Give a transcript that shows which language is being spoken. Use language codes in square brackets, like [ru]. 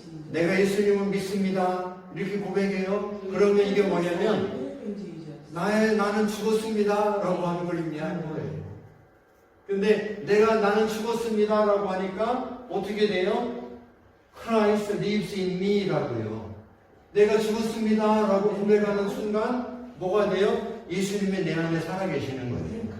[ko] 내가 예수님을 믿습니다. 이렇게 고백해요. 그러면 이게 뭐냐면 나는 죽었습니다 라고 하는 걸 의미하는 거예요. 근데 나는 죽었습니다 라고 하니까 어떻게 돼요? [en] Christ lives in me [ko] 라고요. 내가 죽었습니다 라고 고백하는 순간 뭐가 돼요? 예수님이 내 안에 살아계시는 거예요.